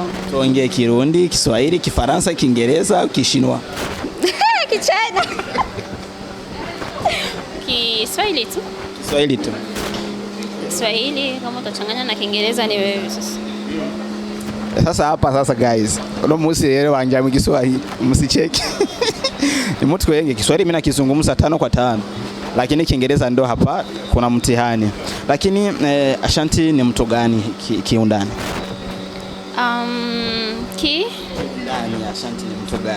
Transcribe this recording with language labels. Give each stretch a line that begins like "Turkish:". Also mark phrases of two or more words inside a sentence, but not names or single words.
Swahili: Tuongee Kirundi, Kiswahili, Kifaransa, Kiingereza au Kishinwa? Kichina. Kiswahili tu. Kiswahili tu. Kiswahili kama utachanganya na Kiingereza ni wewe sasa.
Rundi: Sasa guys, uno musi rero wanja mu Kiswahili msicheki.
Swahili: Ni mtu wenge Kiswahili mimi nakizungumza 5 kwa 5. Lakini Kiingereza ndo hapa kuna mtihani. Lakini ASHANTY ni mtu gani kiundani? Ndani ASHANTY ni mtu gani?